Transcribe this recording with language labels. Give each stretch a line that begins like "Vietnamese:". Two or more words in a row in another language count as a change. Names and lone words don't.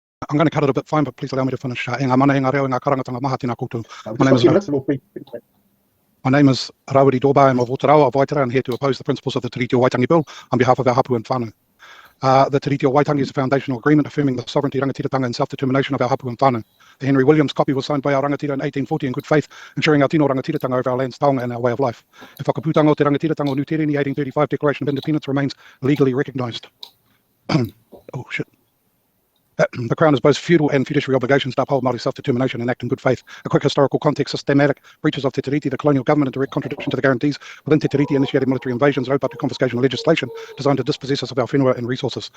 English: I'm going to cut it a bit fine, but please allow me to finish.
Māori: E ngā mana e ngā reo e ngā karangatanga maha tēnā koutou.
English: My name is Rawiri Doorbar. I'm of Otarawa, of Waitangi, and here to oppose the principles of the Te Riti o Waitangi Bill on behalf of our hapu and whānau. The Te Riti o Waitangi is a foundational agreement affirming the sovereignty, rangatiratanga and self-determination of our hapu and whānau. The Henry Williams copy was signed by our rangatira in 1840 in good faith, ensuring our
Māori: tino rangatiratanga
English: over our lands, taonga and our way of life. The whakaputanga o te rangatiratanga o Nutere, the 1835 Declaration of Independence remains legally recognised. Oh, shit. The Crown has both feudal and fiduciary obligations to uphold Māori self-determination and act in good faith. A quick historical context: systematic breaches of Te Riti, the colonial government, in direct contradiction to the guarantees within Te Riti, initiated military invasions, roadblock to confiscation legislation designed to dispossess us of our whenua and resources.